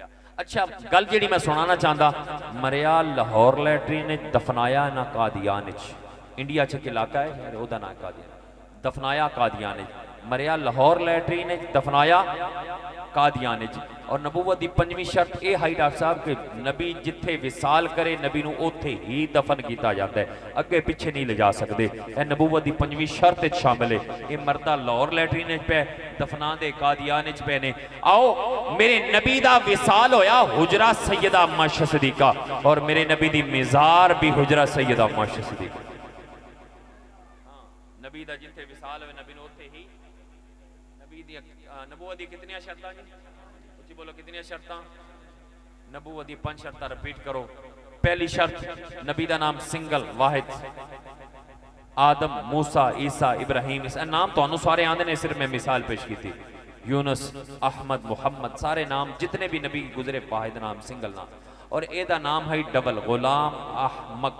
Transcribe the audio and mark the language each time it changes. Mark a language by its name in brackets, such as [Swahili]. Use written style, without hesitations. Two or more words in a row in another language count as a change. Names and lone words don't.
[Punjabi] اچھا گل جیڑی میں سنانا چاہتا, مریا لاہور لیٹرین دفنایا نہ قادیان وچ, انڈیا چ علاقہ ہے او دا نام قادیان, دفنایا قادیان وچ. مریا لاہور لیٹرین دفنایا قادیان وچ. اور نبوت دی پنجویں شرط اے ہے ڈاکٹر صاحب کہ نبی جتھے وصال کرے نبی نو اوتھے ہی دفن کیتا جاتا ہے, اگے پیچھے نہیں لے جا سکتے. اے نبوت دی پنجویں شرط وچ شامل ہے. اے مردہ لاہور لیٹرین وچ پے, دفنا دے قادیان وچ پے نے. آؤ میرے نبی دا وصال ہویا حجرہ سیدہ اما صدیقہ, اور میرے نبی دی مزار بھی حجرہ سیدہ اما صدیقہ. نبی دا جتھے وصال ہوئے نبی نو اوتھے ہی. نبی دی نبوت دی کتنی شرطاں جی؟ اچھی بولو کتنی شرطاں؟ نبوت دی 5 شرطاں رپیٹ کرو. پہلی شرط نبی دا نام سنگل واحد, آدم, موسیٰ, عیسیٰ, ابراہیم, اس نام تو انہوں سارے آندے نے, صرف میں مثال پیش کی تھی. یونس, احمد, محمد, سارے نام جتنے بھی نبی گزرے واحد نام, سنگل نام. اور اے دا نام ہے ڈبل, غلام احمق.